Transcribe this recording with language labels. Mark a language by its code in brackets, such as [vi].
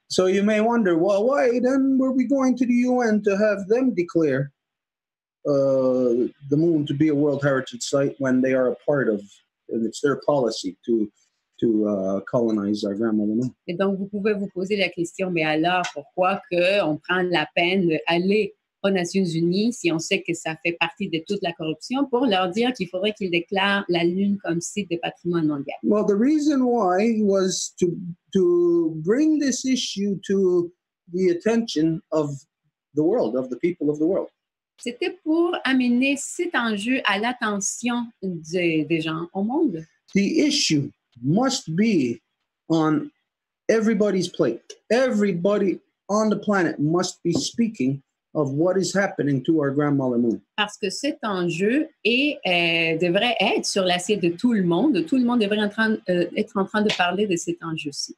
[en] So you may wonder, well, why then were we going to the UN to have them declare the moon to be a World Heritage Site when they are a part of, and it's their policy to colonize our grandmother moon. [fr] Et donc, vous pouvez vous poser la question, mais alors, pourquoi on prend la peine d'aller aux Nations Unies si on sait que ça fait partie de toute la corruption pour leur dire qu'il faudrait qu'ils déclarent la Lune comme site de patrimoine mondial? [en] Well, the reason why was to bring this issue to the attention of the world, of the people of the world. [fr] C'était pour amener cet enjeu à l'attention des gens au monde. [en] The issue must be on everybody's plate. Everybody on the planet must be speaking of what is happening to our grandmother moon. [fr] Parce que cet enjeu devrait être sur l'assiette de tout le monde. Tout le monde devrait être en train de parler de cet enjeu-ci.